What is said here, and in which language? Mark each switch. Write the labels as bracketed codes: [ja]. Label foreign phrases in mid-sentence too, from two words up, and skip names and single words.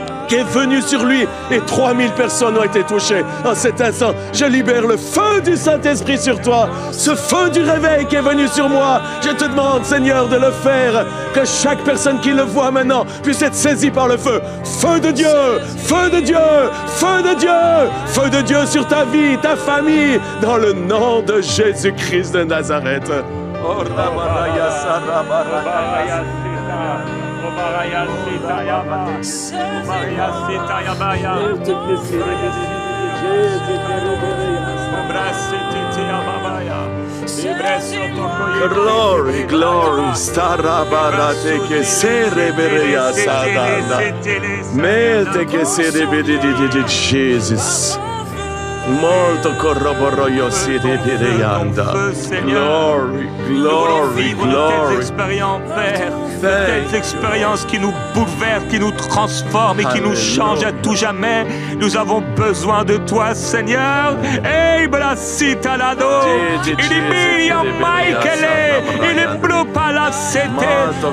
[fr] qui est venu sur lui et 3000 personnes ont été touchées. En cet instant, je libère le feu du Saint-Esprit sur toi, ce feu du réveil qui est venu sur moi. Je te demande, Seigneur, de le faire, que chaque personne qui le voit maintenant puisse être saisie par le feu. Feu de Dieu, feu de Dieu, feu de Dieu, feu de Dieu sur ta vie, ta famille, dans le nom de Jésus-Christ de Nazareth. Oh, Rabaraya, Sarabaraya. [en] Glory, glory, Starabarate che sereberea sadanda. Mete che serebedi Jesus. Molto corroboroio si ripireanda. Glory, glory, glory. [fr] Expériences, Père, de telles expériences qui nous bouleversent, qui nous transforment et qui nous changent à tout jamais. Nous avons besoin de toi, Seigneur. Hey, Brasita Lado, Ilimilia Michael, il est bleu par la cité.